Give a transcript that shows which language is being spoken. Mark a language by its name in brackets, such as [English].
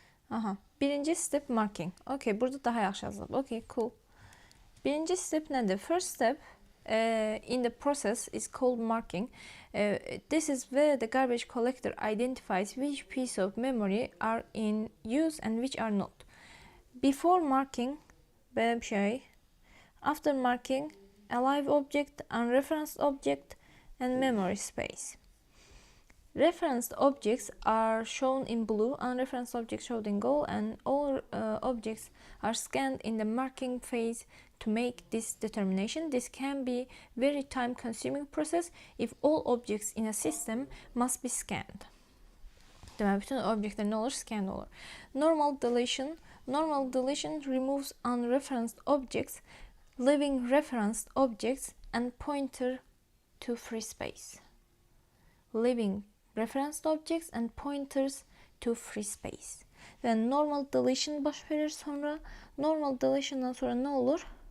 [Azerbaijani] Aha. Birinci step marking. Okay, burada daha yaxşı yazılıb. Okay, cool. Birinci step nədir? [English] First step in the process is called marking. This is where the garbage collector identifies which piece of memory are in use and which are not. Before marking, [Azerbaijani] böyle bir şey. [English] After marking, a live object, unreferenced object, and memory space. Referenced objects are shown in blue, unreferenced objects shown in gold, and all objects are scanned in the marking phase to make this determination. This can be very time-consuming process if all objects in a system must be scanned. [Azerbaijani] Demek bütün objektler ne olur? Scan olur. Normal deletion. [English] Normal deletion removes unreferenced objects, leaving referenced objects and pointer to free space. Leaving referenced objects and pointers to free space. [Azerbaijani] Ve normal deletion baş verir sonra. Normal deletion'dan sonra ne olur?